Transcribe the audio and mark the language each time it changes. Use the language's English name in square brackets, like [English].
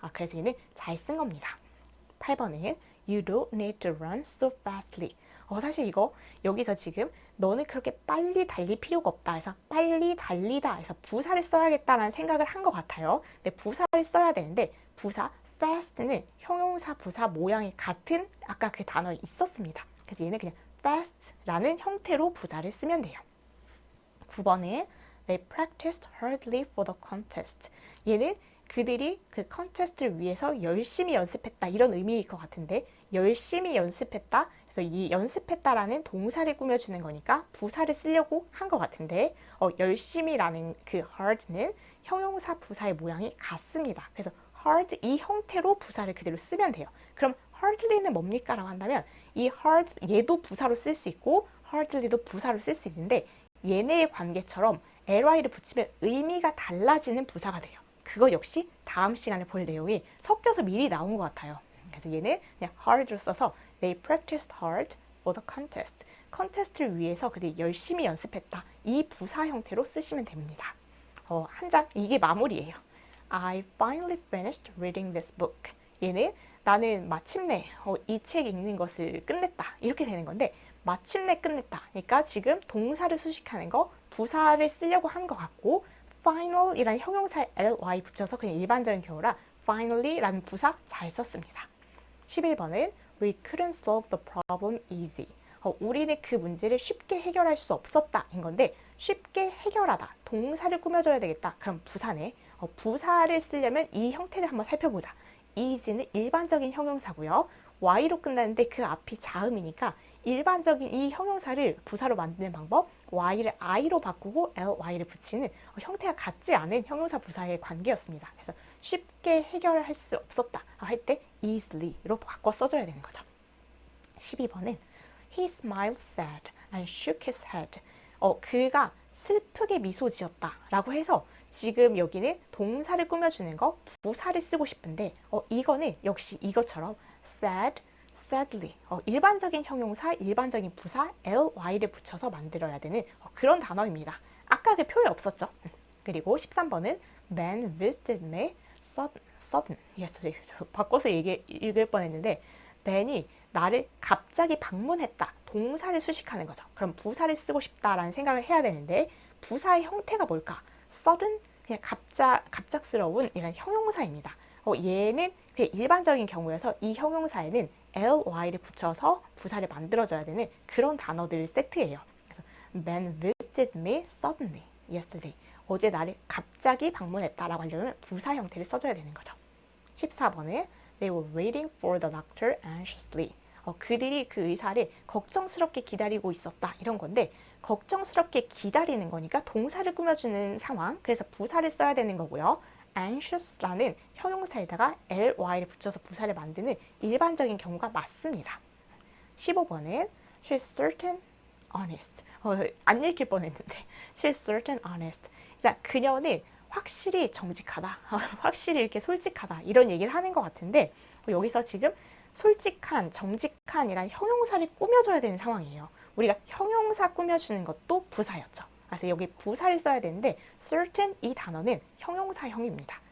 [Korean] 그래서 얘는 잘 쓴 겁니다. 8번은 [English] You don't need to run so fastly. [Korean] 사실 이거 여기서 지금 너는 그렇게 빨리 달릴 필요가 없다 해서 빨리 달리다 해서 부사를 써야겠다라는 생각을 한 것 같아요. 근데 부사를 써야 되는데 부사 fast는 형용사 부사 모양이 같은 아까 그 단어에 있었습니다. 그래서 얘는 그냥 fast라는 형태로 부사를 쓰면 돼요. 9번은 [English] They practiced hardly for the contest. [Korean] 얘는 그들이 그 컨테스트를 위해서 열심히 연습했다 이런 의미일 것 같은데 열심히 연습했다. 그래서 이 연습했다라는 동사를 꾸며주는 거니까 부사를 쓰려고 한 것 같은데 열심히라는 그 hard는 형용사 부사의 모양이 같습니다. 그래서 hard 이 형태로 부사를 그대로 쓰면 돼요. 그럼 hardly는 뭡니까? 라고 한다면 이 hard 얘도 부사로 쓸 수 있고 hardly도 부사로 쓸 수 있는데 얘네의 관계처럼 ly를 붙이면 의미가 달라지는 부사가 돼요. 그거 역시 다음 시간에 볼 내용이 섞여서 미리 나온 것 같아요. 그래서 얘는 그냥 hard로 써서 [English] They practiced hard for the contest. [Korean] 컨테스트를 위해서 그들이 열심히 연습했다. 이 부사 형태로 쓰시면 됩니다. 한 장, 이게 마무리예요. [English] I finally finished reading this book. [Korean] 얘는 나는 마침내 이 책 읽는 것을 끝냈다. 이렇게 되는 건데 마침내 끝냈다. 그러니까 지금 동사를 수식하는 거 부사를 쓰려고 한 것 같고 final이라는 형용사에 ly 붙여서 그냥 일반적인 경우라 finally라는 부사 잘 썼습니다. 11번은 [English] We couldn't solve the problem easy. [Korean] 우리는 그 문제를 쉽게 해결할 수 없었다 인 건데 쉽게 해결하다 동사를 꾸며줘야 되겠다. 그럼 부사네. 부사를 쓰려면 이 형태를 한번 살펴보자. easy는 일반적인 형용사고요. y로 끝나는데 그 앞이 자음이니까 일반적인 이 형용사를 부사로 만드는 방법 y를 i로 바꾸고 ly를 붙이는 형태가 같지 않은 형용사 부사의 관계였습니다. 그래서 쉽게 해결할 수 없었다 할 때 easily,로 바꿔 써줘야 되는 거죠. 12번은 [English] He smiled sad and shook his head. [Korean] 그가 슬프게 미소 지었다 라고 해서 지금 여기는 동사를 꾸며주는 거 부사를 쓰고 싶은데 이거는 역시 이것처럼 sad, sadly 일반적인 형용사, 일반적인 부사 ly를 붙여서 만들어야 되는 그런 단어입니다. 아까 그 표현 없었죠? 그리고 13번은 [English] Man visited me sudden. yesterday. [Korean] 바꿔서 읽을 뻔했는데 man이 나를 갑자기 방문했다. 동사를 수식하는 거죠. 그럼 부사를 쓰고 싶다라는 생각을 해야 되는데 부사의 형태가 뭘까? sudden, 그냥 갑작스러운 이런 형용사입니다. 얘는 그냥 일반적인 경우여서 이 형용사에는 ly를 붙여서 부사를 만들어줘야 되는 그런 단어들 세트예요. 그래서 [English] Man visited me suddenly yesterday. [Korean] 어제 나를 갑자기 방문했다라고 하려면 부사 형태를 써줘야 되는 거죠. 14번은 [English] They were waiting for the doctor anxiously. [Korean] 그들이 그 의사를 걱정스럽게 기다리고 있었다 이런 건데 걱정스럽게 기다리는 거니까 동사를 꾸며주는 상황. 그래서 부사를 써야 되는 거고요. anxious라는 형용사에다가 ly를 붙여서 부사를 만드는 일반적인 경우가 맞습니다. 15번은 [English] She's certain honest. [Korean] 안 읽힐 뻔했는데 [English] She's certain honest. [Korean] 그러니까 그녀는 확실히 정직하다. 확실히 이렇게 솔직하다. 이런 얘기를 하는 것 같은데 여기서 지금 솔직한, 정직한이란 형용사를 꾸며줘야 되는 상황이에요. 우리가 형용사 꾸며주는 것도 부사였죠. 그래서 여기 부사를 써야 되는데 certain 이 단어는 형용사형입니다.